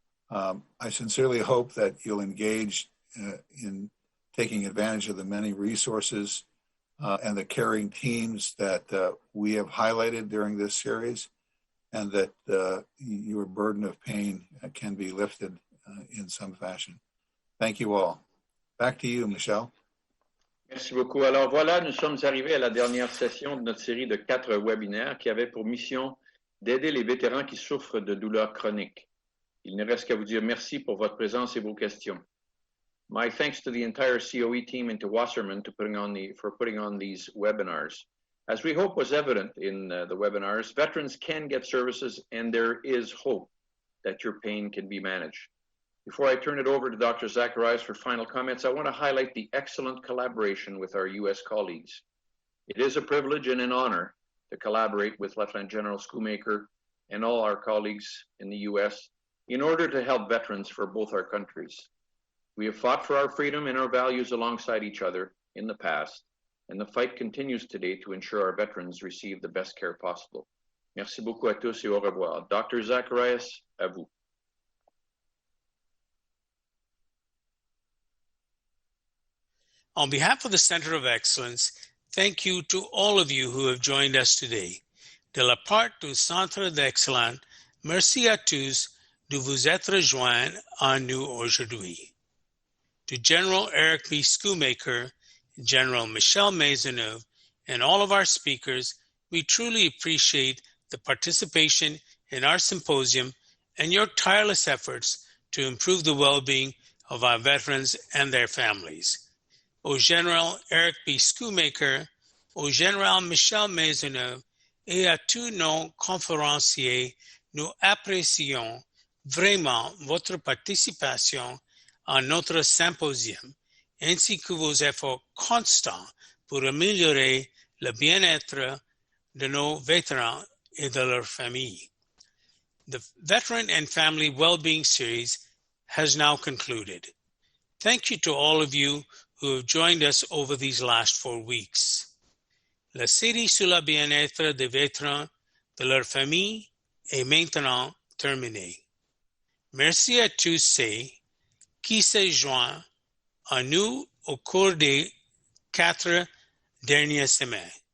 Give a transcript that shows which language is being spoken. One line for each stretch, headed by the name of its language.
English: I sincerely hope that you'll engage in taking advantage of the many resources and the caring teams that we have highlighted during this series, and that your burden of pain can be lifted in some fashion. Thank you all. Back to you, Michel.
French: Merci beaucoup. Alors voilà, nous sommes arrivés à la dernière session de notre série de 4 webinaires qui avait pour mission d'aider les vétérans qui souffrent de douleurs chroniques. Il ne reste qu'à vous dire merci pour votre présence et vos questions.
English: My thanks to the entire COE team and to Wasserman for putting on these webinars. As we hope was evident in the webinars, veterans can get services and there is hope that your pain can be managed. Before I turn it over to Dr. Zacharias for final comments, I want to highlight the excellent collaboration with our U.S. colleagues. It is a privilege and an honor to collaborate with Lieutenant General Schoolmaker and all our colleagues in the U.S. in order to help veterans for both our countries. We have fought for our freedom and our values alongside each other in the past, and the fight continues today to ensure our veterans receive the best care possible.
French: Merci beaucoup à tous et au revoir. Dr. Zacharias, à vous.
English: On behalf of the Center of Excellence, thank you to all of you who have joined us today.
French: De la part du Centre d'Excellence, merci à tous de vous être joints à nous aujourd'hui.
English: To General Eric B. Schoolmaker, General Michel Maisonneuve, and all of our speakers, we truly appreciate the participation in our symposium and your tireless efforts to improve the well-being of our veterans and their families.
French: Au Général Eric B. Schoolmaker, au Général Michel Maisonneuve et à tous nos conférenciers, nous apprécions vraiment votre participation à notre symposium, ainsi que vos efforts constants pour améliorer le bien-être de nos vétérans et de leurs familles.
English: The Veteran and Family Wellbeing Series has now concluded. Thank you to all of you who have joined us over these last 4 weeks.
French: La série sur le bien-être des vétérans, de leur famille, est maintenant terminée. Merci à tous ceux qui se joignent à nous au cours des 4 dernières semaines.